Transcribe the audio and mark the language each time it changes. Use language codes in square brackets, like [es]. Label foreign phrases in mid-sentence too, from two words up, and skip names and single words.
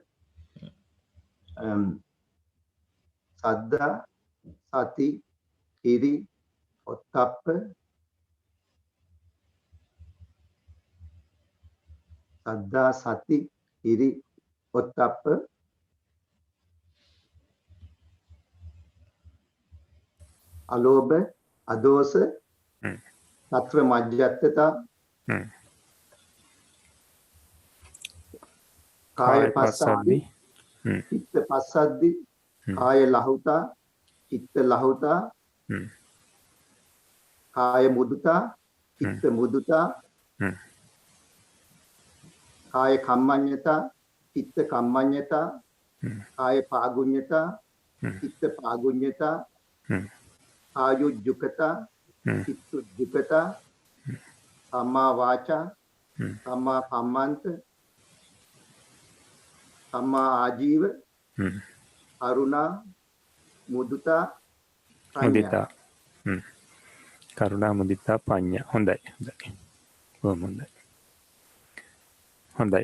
[pi] සද්දා සති හිරි ඔත්තප්ප සද්දා සති හිරි ඔත්තප්ප අලෝභ අදෝස తත්‍ර මජ්ජත්තතා කාය පස්සද්දි චිත්ත පස්සද්දි කාය ලහුතා චිත්ත ලහුතා කාය මුදුතා චිත්ත මුදුතා කාය කම්මඤ්ඤතා චිත්ත කම්මඤ්ඤතා කාය පාගුඤ්ඤතා චිත්ත පාගුඤ්ඤතා ආයුජ්ජුකතා චිත්තුජ්ජුකතා සම්මා වාචා සම්මා කම්මන්ත සම්මා ආජීව කරුණා මුදිතා මුදිතා කරුණා මුදිතා පඤ්ඤා. හොඳයි. [si] බොහොම හොඳයි. හොඳයි.